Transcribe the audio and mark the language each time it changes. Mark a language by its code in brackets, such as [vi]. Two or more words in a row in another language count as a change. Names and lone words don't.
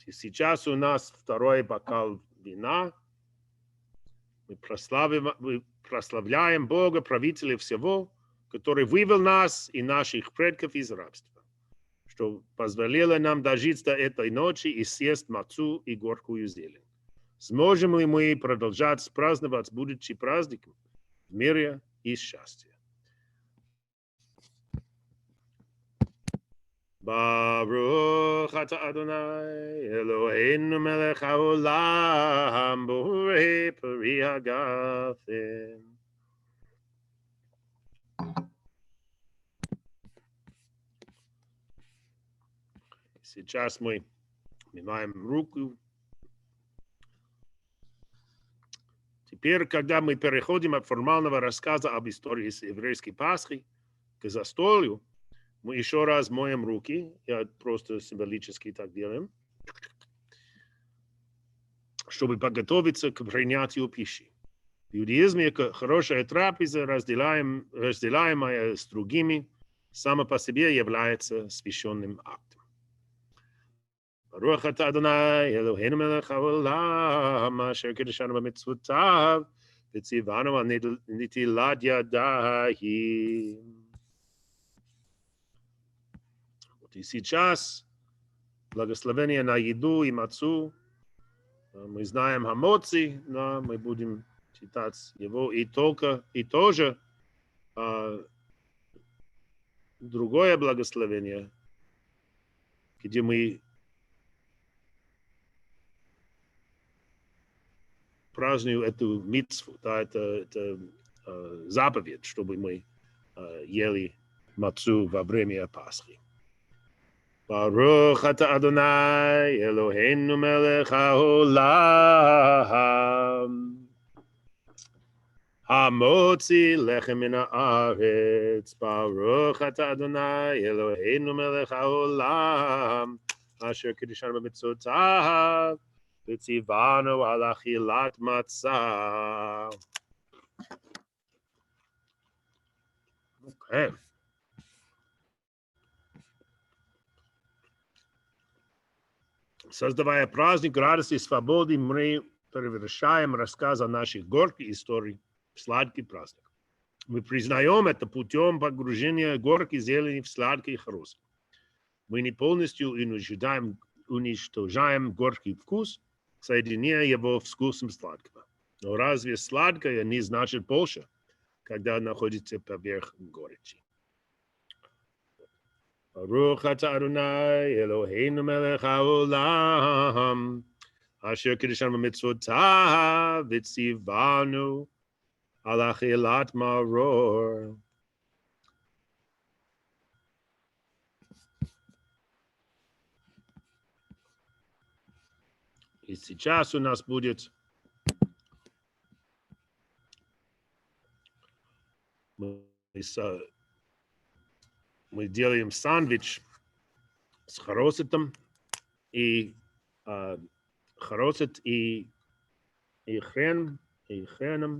[ru] И сейчас у нас второй бокал вина. Мы прославляем Бога, правителя всего, который вывел нас и наших предков из рабства, что позволило нам дожить до этой ночи и съесть мацу и горькую зелень. Сможем ли мы продолжать праздновать будущий праздник в мире и счастье? [he] ברוך אתה אדוני אלוהינו מלך העולם בורא פרי הגפן. [ru] Сейчас мы мываем руку. Теперь, когда мы переходим от формального рассказа об истории еврейской Пасхи к застолью, мы еще раз моем руки, я просто символически так делаем, чтобы подготовиться к принятию пищи. В иудаизме хорошая трапеза, разделяемая с другими, сама по себе является священным актом. [he] ברוך אתה אדוני אלוהינו מלך העולם אשר קדשנו במצוותיו וצוונו על נטילת ידיים. [ru] И сейчас благословение на еду и мацу. Мы знаем хамоци, но мы будем читать его и тоже другое благословение, где мы празднуем эту мицву, да, это заповедь, чтобы мы ели мацу во время Пасхи. [he] ברוך אתה אדוני אלוהינו מלך העולם המוציא לחם מן הארץ. ברוך אתה אדוני אלוהינו מלך העולם אשר קדשנו במצוותיו וצוונו על אכילת מצה. Okay. [ru] Создавая праздник радости и свободы, мы превращаем рассказ о наших горьких историях в сладкий праздник. Мы признаем это путем погружения горькой зелени в сладкий хруст. Мы не полностью уничтожаем горький вкус, соединяя его с вкусом сладкого. Но разве сладкое не значит больше, когда находится поверх горечи? [he] ברוך אתה אדוני אלוהינו מלך העולם אשר קדשנו במצוותיו וצוונו על אכילת מרור. [ru] И сейчас у нас будет мы делаем сандвич с харосетом и харосет и хреном.